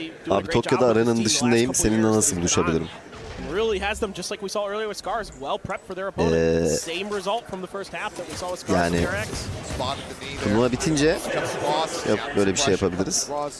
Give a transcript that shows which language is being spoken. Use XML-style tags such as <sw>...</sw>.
<tr>Abi Tokyo'da aranın dışındayım. Seninle nasıl buluşabilirim?</tr> <en>Really has them just like we saw earlier with Scars, well prepped for their opponent. Same result from the first half that we saw with Scars and RX.</en> <tr>Turnuva bitince böyle bir şey yapabiliriz.</tr>